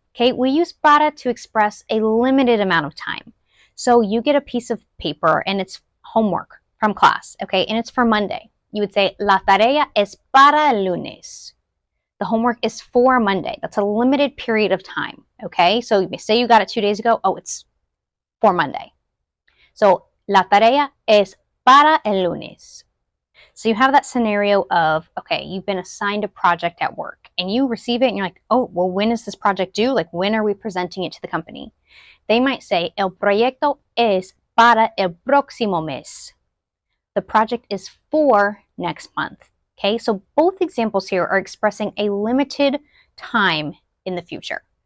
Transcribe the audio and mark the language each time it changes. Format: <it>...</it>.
<en>Okay, we use para to express a limited amount of time. So you get a piece of paper and it's homework from class, okay, and it's for Monday. You would say,</en> <es>la tarea es para el lunes.</es> <en>The homework is for Monday. That's a limited period of time, okay? So say you got it 2 days ago. Oh, it's for Monday. So</en> <es>la tarea es para el lunes.</es> <en>So you have that scenario of, okay, you've been assigned a project at work and you receive it and you're like, oh, well, when is this project due? Like, when are we presenting it to the company? They might say,</en> <es>el proyecto es para el próximo mes.</es> <en>The project is for next month. Okay, so both examples here are expressing a limited time in the future.</en>